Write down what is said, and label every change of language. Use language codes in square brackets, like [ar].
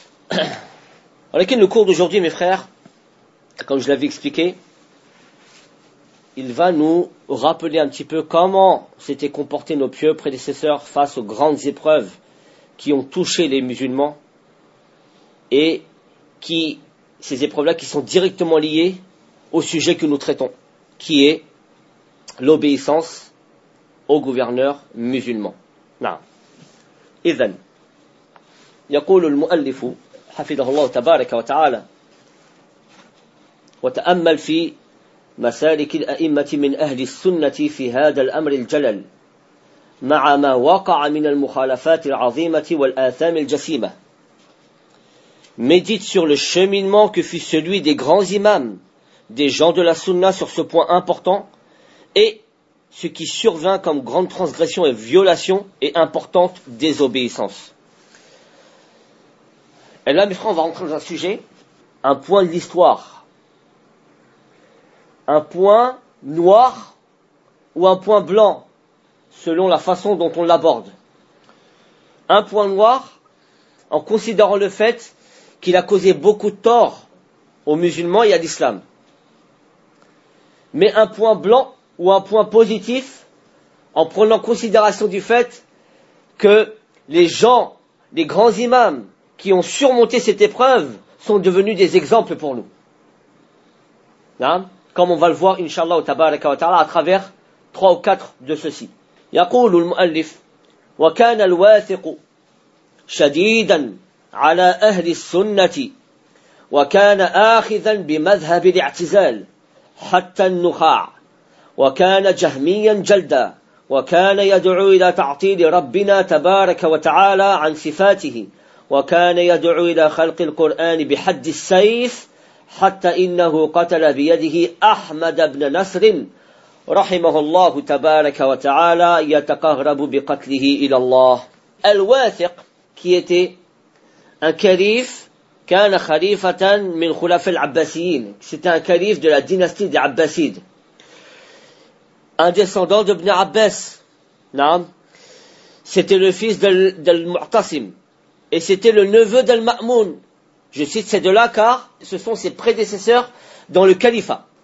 [fr] Alors, le cours d'aujourd'hui, mes frères, comme je l'avais expliqué, il va nous rappeler un petit peu comment s'étaient comportés nos pieux prédécesseurs face aux grandes épreuves qui ont touché les musulmans et qui, ces épreuves-là qui sont directement liées au sujet que nous traitons, qui est l'obéissance au gouverneur musulman. [ar] Idhan, yaqulu al-mu'allifu hafidhahullah tabaraka wa ta'ala wa ta'ammal fi مسالك الأئمة من أهل السنة في هذا الأمر الجلل مع ما وقع من المخالفات العظيمة والآثام الجسيمة. [fr] Médite sur le cheminement que fut celui des grands imams, des gens de la Sunna sur ce point important, et ce qui survint comme grande transgression et violation et importante désobéissance. Et là, mes frères, on va rentrer dans un sujet, un point de l'histoire. Un point noir ou un point blanc, selon la façon dont on l'aborde. Un point noir en considérant le fait qu'il a causé beaucoup de tort aux musulmans et à l'islam. Mais un point blanc ou un point positif, en prenant considération du fait que les gens, les grands imams qui ont surmonté cette épreuve sont devenus des exemples pour nous. Hein? Comme on va le voir, Inch'Allah, au [ar] tabaraka wa ta'ala, [fr] à travers trois ou quatre de ceux-ci. [ar] يقول المؤلف وكان الواثق شديدا على أهل السنة وكان آخذا بمذهب الاعتزال حتى النخاع وكان جهميا جلدا وكان يدعو إلى تعطيل ربنا تبارك وتعالى عن صفاته وكان يدعو إلى خلق القرآن بحد السيف حتى إنه قتل بيده أحمد بن نصر رحمه الله تبارك وتعالى يتقرب بقتله إلى الله الواثق [fr] qui était un calife, [ar] كان خليفة من خلفاء العباسيين. [fr] C'était un calife de la dynastie des Abbasides, un descendant de Ibn Abbas. [ar] نعم. [fr] C'était le fils del Mu'tasim et c'était le neveu del Ma'mun. Je cite ces deux-là car ce sont ses prédécesseurs dans le califat.